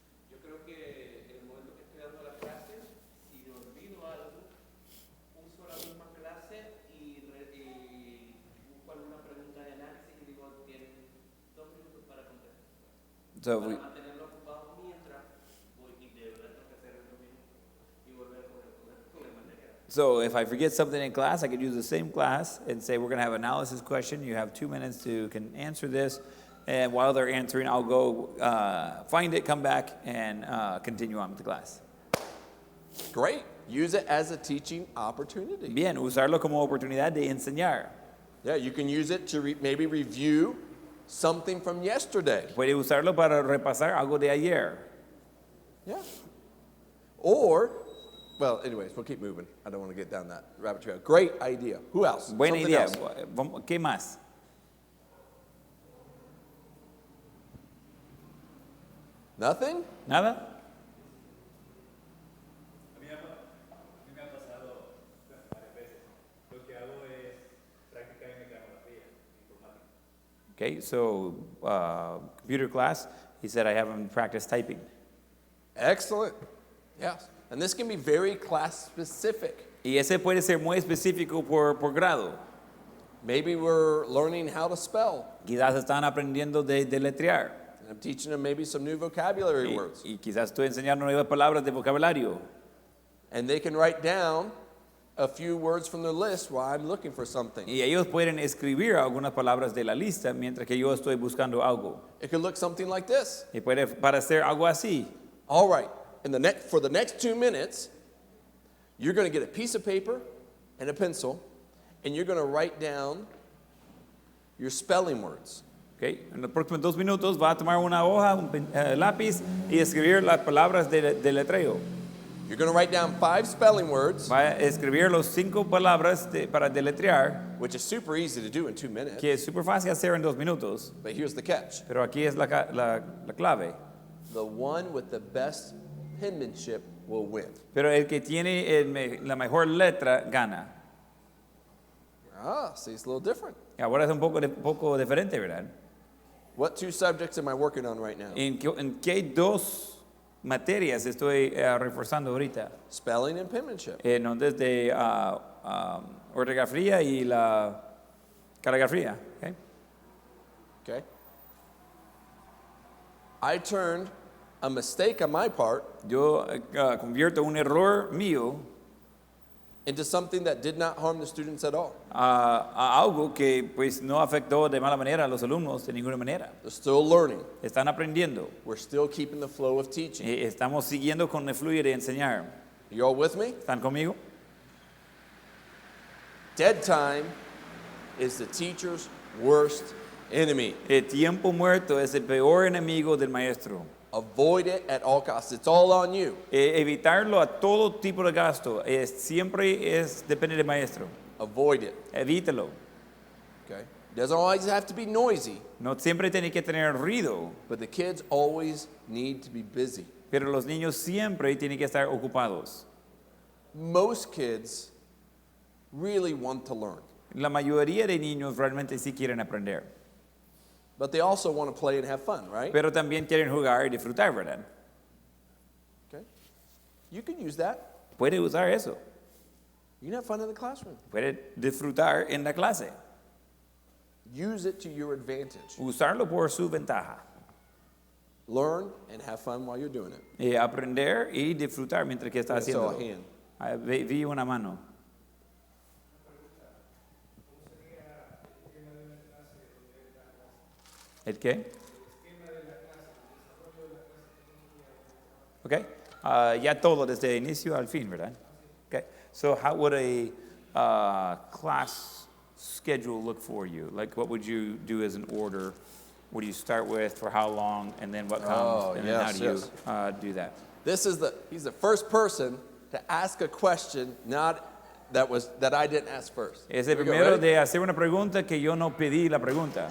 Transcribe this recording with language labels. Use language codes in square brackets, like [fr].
[es] Yo creo que en el momento que estoy dando la clase, si me olvido algo, uso la misma clase y busco alguna pregunta de análisis y digo, tienen 2 minutos para contestar. [en] So [es] Para [en] we, [es] mantenerlo ocupado mientras voy y de verdad tengo que hacer en 2 minutos y volver con el material. [en] so if I forget something in class, I could use the same class and say, we're going to have an analysis question. You have 2 minutes to can answer this. And while they're answering, I'll go find it, come back, and continue on with the class. Great. Use it as a teaching opportunity. [es] Bien, usarlo como oportunidad de enseñar. [en] Yeah, you can use it to maybe review something from yesterday. [es] Puede usarlo para repasar algo de ayer. [en] Yeah. Or, well, anyways, we'll keep moving. I don't want to get down that rabbit trail. Great idea. Who else? [es] Buena [en] Something [es] idea. [en] else. [es] ¿Qué más? [en] Nothing? [es] ¿Nada? A mí me ha pasado varias veces. Lo que hago es practicar en mecanografía, informática. [en] Okay, so computer class, he said I haven't practiced typing. Excellent. Yes. And this can be very class specific. [es] Y ese puede ser muy específico por grado. [en] Maybe we're learning how to spell. [es] Quizás están aprendiendo de deletrear. [en] And I'm teaching them maybe some new vocabulary [es] Y, [en] words. [es] y quizás estoy enseñando nuevas palabras de vocabulario. [en] And they can write down a few words from their list while I'm looking for something. [es] Y ellos pueden escribir algunas palabras de la lista mientras que yo estoy buscando algo. [en] It could look something like this. [es] Y puede parecer algo así. [en] All right. For the next 2 minutes, you're going to get a piece of paper and a pencil, and you're going to write down your spelling words. Okay. [es] En los próximos 2 minutos va a tomar una hoja, lápiz y escribir las palabras de letreo. [en] You're going to write down 5 spelling words, [es] Va a escribir los 5 palabras para deletrear, [en] which is super easy to do in 2 minutes. [es] que es súper fácil hacer en 2 minutos. [en] But here's the catch. [es] Pero aquí es la clave. [en] The one with the best penmanship will win. [es] Pero el que tiene la mejor letra gana. [en] Ah, see, it's a little different. [es] Y ahora es un poco diferente, ¿verdad? [en] What 2 subjects am I working on right now? [es] En qué dos materias estoy reforzando ahorita? [en] Spelling and penmanship. [es] No, desde ortografía y la caligrafía. [en] Okay? Okay? I turned a mistake on my part [es] Yo convierto un error mío [en] into something that did not harm the students at all. [es] a algo que pues no afectó de mala manera a los alumnos de ninguna manera. [en] They're still learning. [es] Están aprendiendo. [en] We're still keeping the flow of teaching. [es] Estamos siguiendo con el fluir de enseñar. [en] You all with me? [es] ¿Están conmigo? [en] Dead time is the teacher's worst enemy. [es] El tiempo muerto es el peor enemigo del maestro. [en] Avoid it at all costs. It's all on you. [es] Evitarlo a todo tipo de gasto siempre depende del maestro. [en] Avoid it. [es] Evítalo. [en] Okay? Doesn't always have to be noisy, [es] No siempre tiene que tener ruido, [en] but the kids always need to be busy. [es] pero los niños siempre tienen que estar ocupados. [en] Most kids really want to learn, [es] La mayoría de niños realmente sí quieren aprender, [en] but they also want to play and have fun, right? [es] pero también quieren jugar y disfrutar, ¿verdad? [en] Okay? You can use that. [es] Puede usar eso, [en] You can have fun in the classroom. [es] puede disfrutar en la clase, [en] Use it to your advantage. [es] usarlo por su ventaja. [en] Learn and have fun while you're doing it. [es] Aprender y disfrutar mientras que está [en] I saw a [es] haciendo. [en] hand. [es] Vi una mano. ¿El qué? [en] Okay. [es] Ya todo desde inicio al fin, ¿verdad? [en] Okay. So how would a class schedule look for you? Like what would you do as an order? What do you start with, for how long, and then what comes? Oh, and then how yes, do you yes. do that? He's the first person to ask a question that I didn't ask first. [es] Es el [en] Here we go, [es] primero [en] ready? [es] de hacer una pregunta que yo no pedí la pregunta.